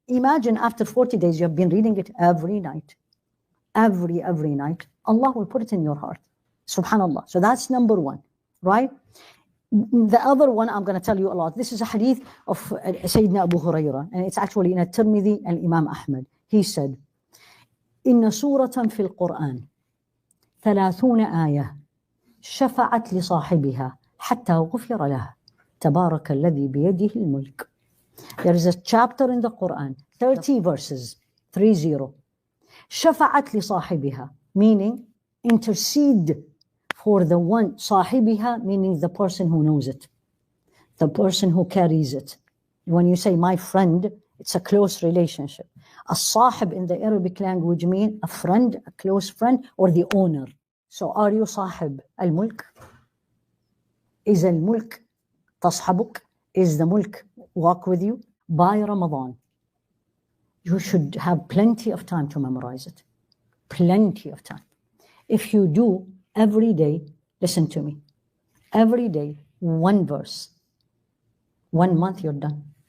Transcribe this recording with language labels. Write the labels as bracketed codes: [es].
[en] Imagine after 40 days you have been reading it every night. Every night, Allah will put it in your heart. Subhanallah. So that's number one, right? The other one, I'm going to tell you a lot. This is a hadith of Sayyidina Abu Hurairah, and it's actually in At-Tirmidhi and Imam Ahmad. He said, [ar] إن سورة في القرآن 30 آية شفعت لصاحبها حتى غفر له تبارك الذي بيده الملك. [en] There is a chapter in the Quran, 30 verses, 30. [ar] شفعت لصاحبها, [en] meaning intercede for the one, صاحبها, meaning the person who knows it, the person who carries it. When you say my friend, it's a close relationship. الصاحب in the Arabic language mean a friend, a close friend, or the owner. So are you [ar] صاحب الملك? [en] Is [ar] الملك تصحبك? [en] Is the mulk walk with you? By Ramadan, you should have plenty of time to memorize it. Plenty of time. If you do every day, listen to me, every day, one verse, 1 month you're done.